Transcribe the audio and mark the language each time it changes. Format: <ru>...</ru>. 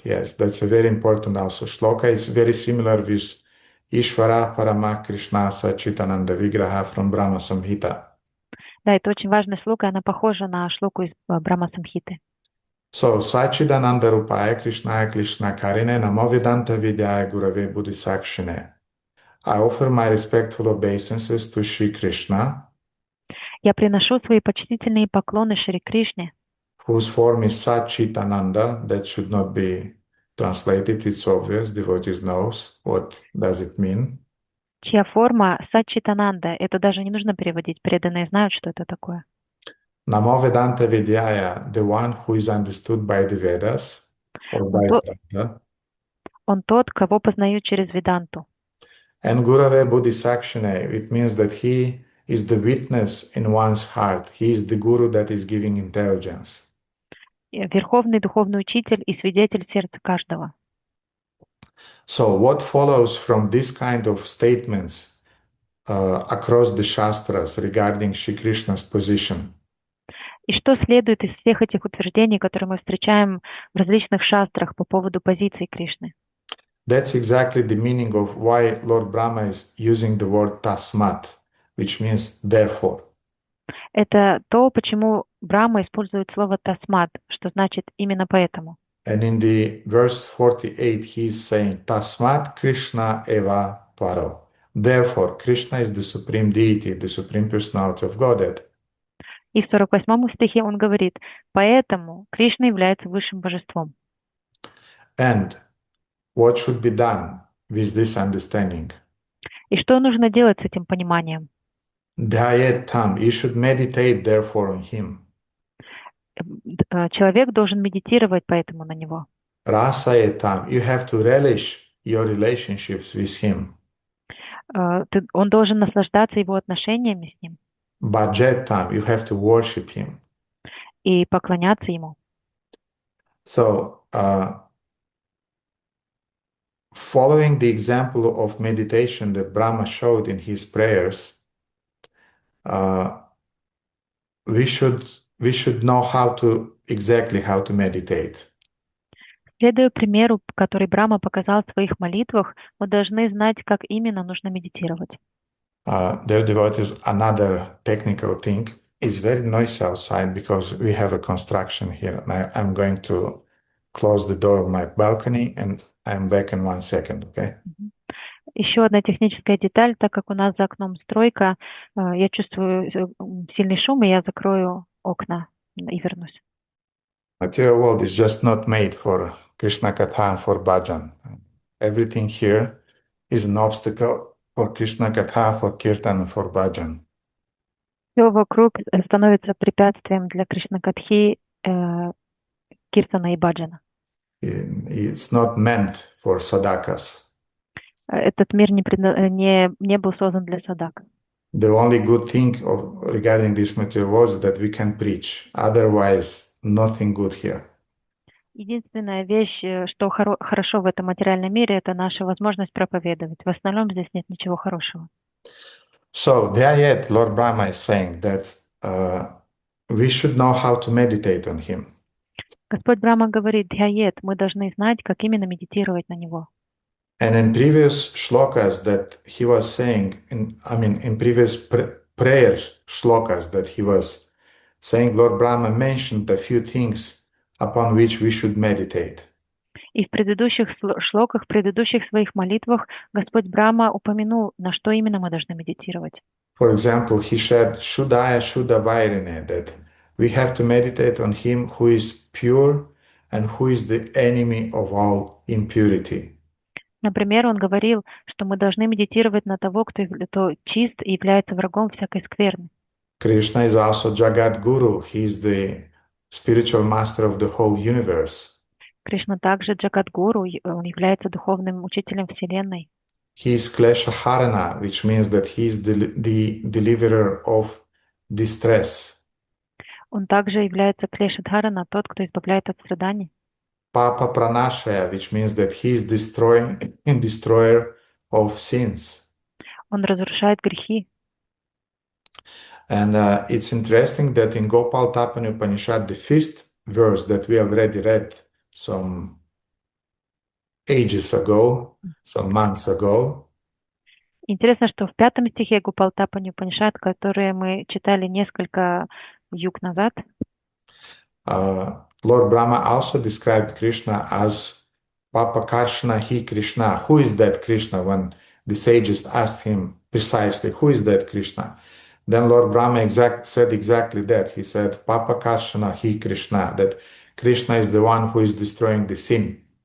<en>Yes, that's a very important also. Shloka is very similar with</en> <sa>Ishvara Parama Krishna Sachitananda Vigraha</sa> <en>from Brahma Samhita.</en> <ru>Да, это очень важная шлока, она похожа на шлоку из Брахма Самхиты.</ru> <sa>So, Sachidananda Rupaya Krishnaya Krishna Karine Namo Vedanta Vidyaya Gurave Buddhi Sakshine.</sa> <en>I offer my respectful obeisances to Sri Krishna,</en> <ru>Я приношу свои почтительные поклоны Шри Кришне,</ru> <en>whose form is Sachitananda. That should not be translated. It's obvious. Devotees knows what does it mean.</en> <ru>чья форма Сачитананда. Это даже не нужно переводить, преданные знают, что это такое.</ru> <sa>Namo Vedanta Vidyaya,</sa> <en>the one who is understood by the Vedas, or by Vedanta.</en> <ru>Он тот, кого познают через Веданту.</ru> <en>And</en> <sa>Gurave Buddhi Sakshine,</sa> <en>it means that he is the witness in one's heart. He is the guru that is giving intelligence.</en> <ru>Верховный духовный учитель и свидетель сердца каждого.</ru> <en>So what follows from this kind of statements across the Shastras regarding Shri Krishna's position?</en> <ru>И что следует из всех этих утверждений, которые мы встречаем в различных шастрах по поводу позиции Кришны?</ru> <en>That's exactly the meaning of why Lord Brahma is using the word tasmat, which means therefore.</en> <ru>Это то, почему Брахма использует слово тасмат, что значит именно поэтому.</ru> <en>And in the verse 48, he is saying,</en> <sa>Tasmat Krishna eva paro.</sa> <en>Therefore, Krishna is the supreme deity, the supreme personality of Godhead.</en> <ru>И в 48 стихе он говорит, поэтому Кришна является высшим божеством.</ru> <en>And what should be done with this understanding?</en> <ru>И что нужно делать с этим пониманием?</ru> <sa>Dhyayet tam,</sa> <en>you should meditate therefore on him.</en> <ru>Человек должен медитировать поэтому на него.</ru> <sa>Rasayet tam,</sa> <en>you have to relish your relationships with him.</en> <ru>Он должен наслаждаться его отношениями с ним.</ru> <sa>Bhajet tam,</sa> <en>you have to worship him.</en> <ru>И поклоняться ему.</ru> <en>So, following the example of meditation that Brahma showed in his prayers, we should know exactly how to meditate.</en> <ru>Следуя примеру, который Брахма показал в своих молитвах, мы должны знать, как именно нужно медитировать.</ru> <en>Dear devotees, another technical thing is very noisy outside because we have a construction here. And I'm going to close the door of my balcony and I'm back in 1 second, okay?</en> <ru>Еще одна техническая деталь, так как у нас за окном стройка, я чувствую сильный шум, и я закрою окна и вернусь.</ru> <en>Material world is just not made for Krishna Katha and for bhajan. Everything here is an obstacle for Krishna Katha, for Kirtan and for bhajan.</en> <ru>Все вокруг становится препятствием для Кришна Катхи, Киртана и баджана.</ru> <en>It's not meant for sadakas.</en> <ru>Этот мир не был создан для садак.</ru> <en>The only good thing regarding this material was that we can preach. Otherwise, nothing good here.</en> <ru>Единственная вещь, что хорошо в этом материальном мире, это наша возможность проповедовать. В остальном здесь нет ничего хорошего.</ru> <en>So, Dhyayet, Lord Brahma is saying that we should know how to meditate on him.</en> <ru>Господь Брахма говорит, Дхяет, мы должны знать, как именно медитировать на него.</ru> <en>And in previous shlokas that he was saying, in previous prayer shlokas that he was saying, Lord Brahma mentioned a few things upon which we should meditate.</en> <ru>И в предыдущих шлоках, в предыдущих своих молитвах Господь Брахма упомянул, на что именно мы должны медитировать.</ru> <en>For example, he said,</en> <sa>Shuddhaya Shuddha Vairine,</sa> <en>that we have to meditate on him who is pure and who is the enemy of all impurity.</en> <ru>Например, он говорил, что мы должны медитировать на того, кто чист и является врагом всякой скверны.</ru> <en>Krishna is also Jagat Guru. He is the spiritual master of the whole universe.</en> <ru>Кришна также Джагадгуру, он является духовным учителем Вселенной.</ru> <en>He is Kleshaharana, which means that he is the deliverer of distress.</en> <ru>Он также является Клешадхарана, тот, кто избавляет от страданий.</ru> <en>Papa Pranashaya, which means that he is destroyer of sins.</en> <ru>Он разрушает грехи.</ru> <en>And it's interesting that in Gopal Tapani Upanishad, the fifth verse that we already read some ages ago, some months ago,</en> <ru>Интересно, что в 5 стихе Гупалтапани Упанишад, который мы читали несколько юг назад,</ru> <en>Lord Brahma also described Krishna as</en> <sa>Papa Karshana Hi Krishna.</sa> <en>Who is that Krishna? When the sages asked him precisely, who is that Krishna? Then Lord Brahma said exactly that. He said,</en> <sa>Papa Karshana Hi Krishna,</sa> <en>that Krishna is the one who is destroying the sin.</en>